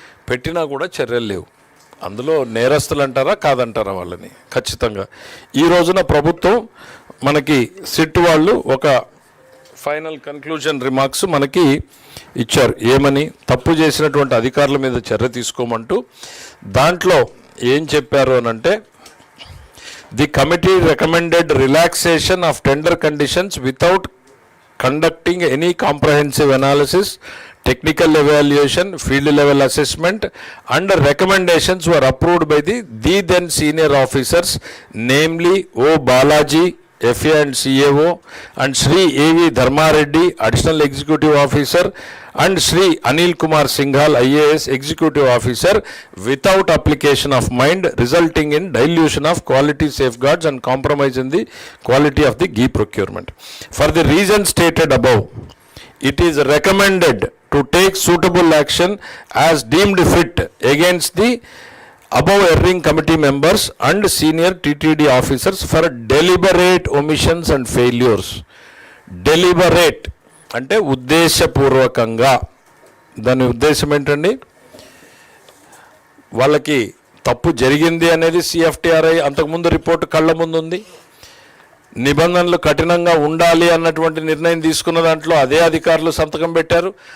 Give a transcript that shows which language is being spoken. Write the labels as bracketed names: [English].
[Telugu] పెట్టినా కూడా చర్యలు లేవు. అందులో నేరస్తులు అంటారా కాదంటారా వాళ్ళని? ఖచ్చితంగా ఈ రోజున ప్రభుత్వం మనకి సిట్ వాళ్ళు ఒక ఫైనల్ కన్క్లూజన్ రిమార్క్స్ మనకి ఇచ్చారు. ఏమని? తప్పు చేసినటువంటి అధికారుల మీద చర్య తీసుకోమంటూ. దాంట్లో ఏం చెప్పారు అనంటే, [English] the committee recommended relaxation of tender conditions without conducting any comprehensive analysis, technical evaluation, field level assessment, and recommendations were approved by the then senior officers, namely O. Balaji, FA and CAO, and Sri A.V. Dharmareddy, Additional Executive Officer, and Sri Anil Kumar Singhal, IAS Executive Officer, without application of mind, resulting in dilution of quality safeguards and compromise in the quality of the ghee procurement. For the reasons stated above, it is recommended to take suitable action as deemed fit against the above erring committee members and senior TTD officers for deliberate omissions and failures. [Telugu] Deliberate అంటే ఉద్దేశపూర్వకంగా. దాని ఉద్దేశం ఏంటండి? వాళ్ళకి తప్పు జరిగింది అనేది CFTRI అంతకుముందు రిపోర్టు కళ్ళ ముందు ఉంది. నిబంధనలు కఠినంగా ఉండాలి అన్నటువంటి నిర్ణయం తీసుకున్న దాంట్లో అదే అధికారులు సంతకం పెట్టారు.